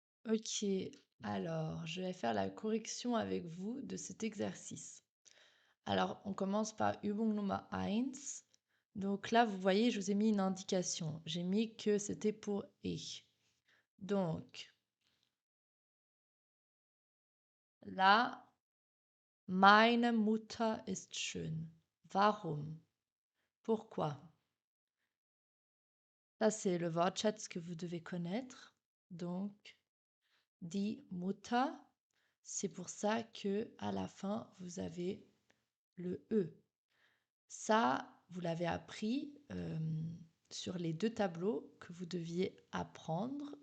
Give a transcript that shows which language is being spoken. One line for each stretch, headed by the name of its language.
French: Ok, alors je vais faire la correction avec vous de cet exercice. Alors, on commence par Übung Nummer 1. Donc là, vous voyez, je vous ai mis une indication. J'ai mis que c'était pour ich. Donc, là,
German: meine Mutter ist schön. Warum?
French: Pourquoi? Ça, c'est le Wortschatz que vous devez connaître. Donc,
German: die Mutter,
French: c'est pour ça que à la fin, vous avez le E. Ça, vous l'avez appris sur les deux tableaux que vous deviez apprendre.